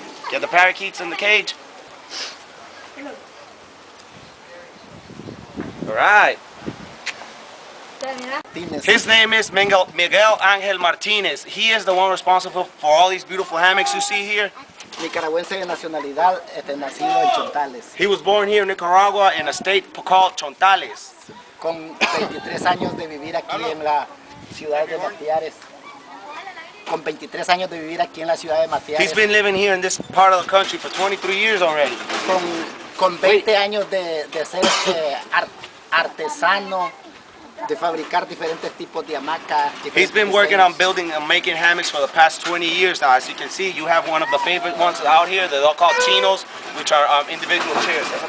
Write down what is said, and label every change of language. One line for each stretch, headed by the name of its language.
English: Get the parakeets in the cage. All right. His name is Miguel Angel Martinez. He is the one responsible for all these beautiful hammocks you see here.
Spanish: Nicaragüense de nacionalidad, nacido en Chontales.
English: He was born here in Nicaragua in a state called Chontales.
Spanish: Con 23 años de vivir aquí en la ciudad de Matiares. Con 23 años de vivir aquí en la ciudad de Matiares.
English: He's been living here in this part of the country for 23 years already.
Spanish: Con 20 años de ser artesano, de fabricar diferentes tipos de hamacas.
English: He's been working on building and making hammocks for the past 20 years now. As you can see, you have one of the favorite ones out here. They're all called chinos, which are individual chairs.